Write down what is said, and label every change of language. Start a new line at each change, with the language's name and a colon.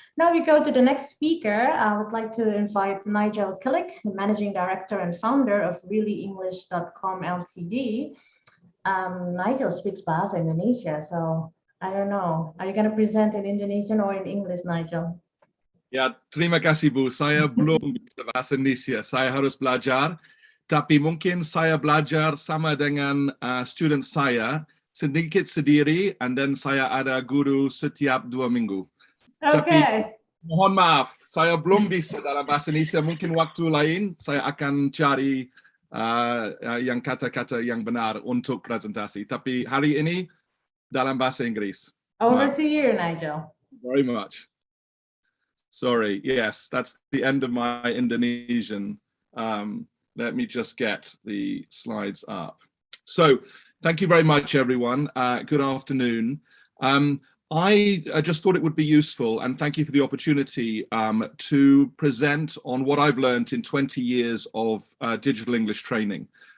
English: Now we go to the next speaker. I would like to invite Nigel Killick, the Managing Director and founder of realllyenglish.com Ltd. Nigel speaks Bahasa Indonesia, so I don't know. Are you going to present in Indonesian or in English, Nigel?
Indonesian: Ya, terima kasih Bu. Saya belum bisa bahasa Indonesia. Saya harus belajar. Tapi mungkin saya belajar sama dengan student saya sedikit sendiri,
English: and then
Indonesian: saya ada guru setiap 2 minggu.
English: Okay.
Indonesian: Tapi mohon maaf, saya belum bisa dalam bahasa Indonesia. Mungkin waktu lain saya akan cari yang kata-kata yang benar untuk presentasi. Tapi hari ini dalam bahasa Inggris.
English: Over to you, Nigel. Very much. Sorry, yes, that's the end of my Indonesian. Let me just get the slides up. So, thank you very much, everyone. Good afternoon. I just thought it would be useful, and thank you for the opportunity to present on what I've learned in 20 years of digital English training.